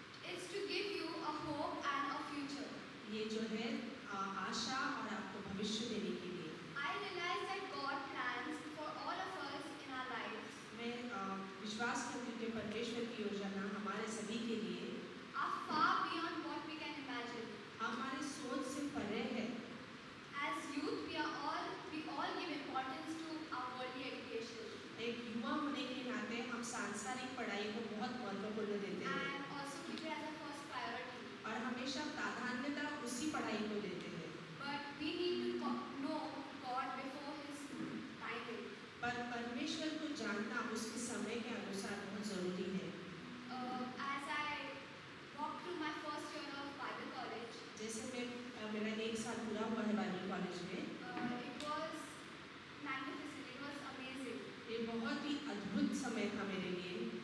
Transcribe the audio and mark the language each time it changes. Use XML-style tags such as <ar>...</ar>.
<en>It's to give you a hope and a future.</en> <hi>ये जो है आशा और आपको भविष्य देने के लिए।</hi> <en>I realize that God plans for all of us in our lives</en> <hi>मैं विश्वास करती हूँ कि परमेश्वर की योजना हमारे सभी के लिए</hi> <en>are far beyond what we can imagine.</en> <hi>हमारी सोच से परे है।</hi> <en>As youth, we all give importance to our worldly education</en> <hi>एक युवा होने के नाते हम सांसारिक पढ़ाई को बहुत महत्वपूर्ण देते हैं</hi> <en>and also keep it as a first priority.</en> <hi>और हमेशा प्राधान्यता उसी पढ़ाई को देते हैं।</hi> <en>But we need to know God before His timing.</en> <hi>पर परमेश्वर को जानना उसके समय के अनुसार बहुत जरूरी है।</hi> <en>As I walked through my first year of Bible college,</en> <hi>जैसे मेरा 1 साल पूरा हुआ है बाइबल कॉलेज में,</hi> <en>it was magnificent. It was amazing.</en> <hi>ये बहुत ही अद्भुत समय था मेरे लिए।</hi>